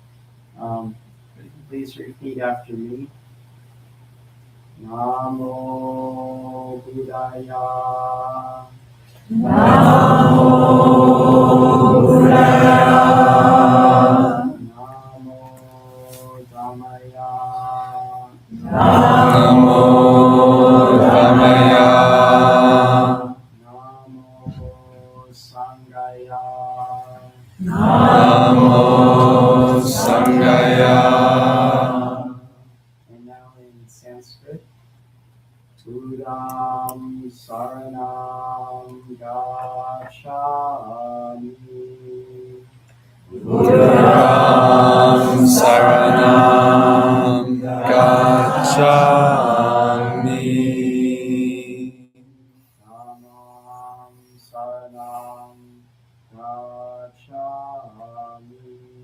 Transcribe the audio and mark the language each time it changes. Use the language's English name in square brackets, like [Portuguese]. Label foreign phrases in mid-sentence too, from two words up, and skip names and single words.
[English] Please repeat after me. [Pali] Namo Buddhaya. Namo Buddhaya. Namo Dhammaya. Namo Dhammaya. Namo Sanghaya. Namo Sanghaya. [English] And now in Sanskrit. [Pali] Buddham Saranam Gacchami. Buddham Saranam Gacchami. Dhammam saranam gacchami.